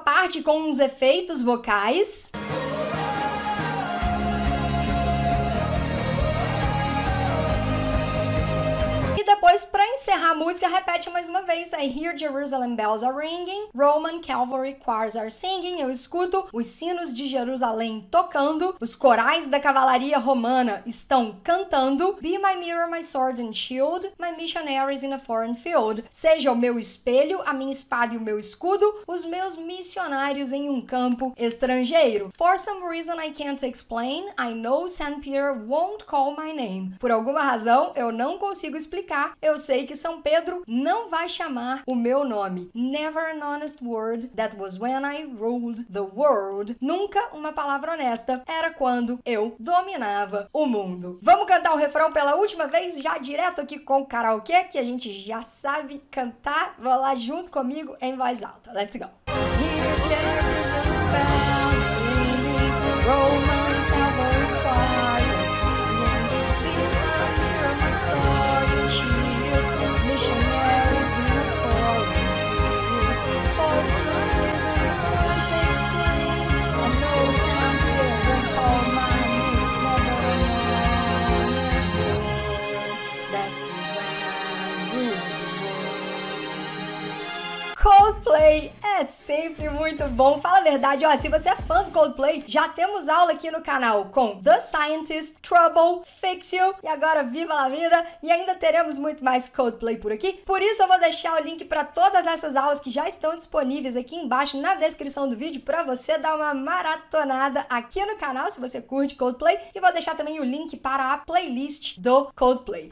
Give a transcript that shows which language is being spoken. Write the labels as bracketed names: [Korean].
[Portuguese] parte com uns efeitos vocais. Depois, para encerrar a música, repete mais uma vez. [English] I hear Jerusalem bells are ringing, Roman cavalry choirs are singing. [Portuguese] Eu escuto os sinos de Jerusalém tocando, os corais da cavalaria romana estão cantando. [English] Be my mirror, my sword and shield, my missionaries in a foreign field. [Portuguese] Seja o meu espelho, a minha espada e o meu escudo, os meus missionários em um campo estrangeiro. [English] For some reason I can't explain, I know St. Peter won't call my name. [Portuguese] Por alguma razão, eu não consigo explicar. Eu sei que São Pedro não vai chamar o meu nome. [English] Never an honest word, that was when I ruled the world. [Portuguese] Nunca uma palavra honesta, era quando eu dominava o mundo. Vamos cantar o refrão pela última vez, já direto aqui com o karaokê, que a gente já sabe cantar. Vá lá junto comigo em voz alta. [English] Let's go. Hear Jerusalem bells ringing, Roman cavalry choirs are singing. Be my mirror, my sword and shield, missionaries in a foreign field. For some reason I can't explain, I know some people won't call my name. Never an honest word, that was when I ruled the world. [Portuguese] Coldplay é sempre muito bom. Fala a verdade, ó, se você é fã do Coldplay, já temos aula aqui no canal com The Scientist, Trouble, Fix You e agora Viva la Vida, e ainda teremos muito mais Coldplay por aqui. Por isso eu vou deixar o link para todas essas aulas que já estão disponíveis aqui embaixo na descrição do vídeo para você dar uma maratonada aqui no canal se você curte Coldplay, e vou deixar também o link para a playlist do Coldplay.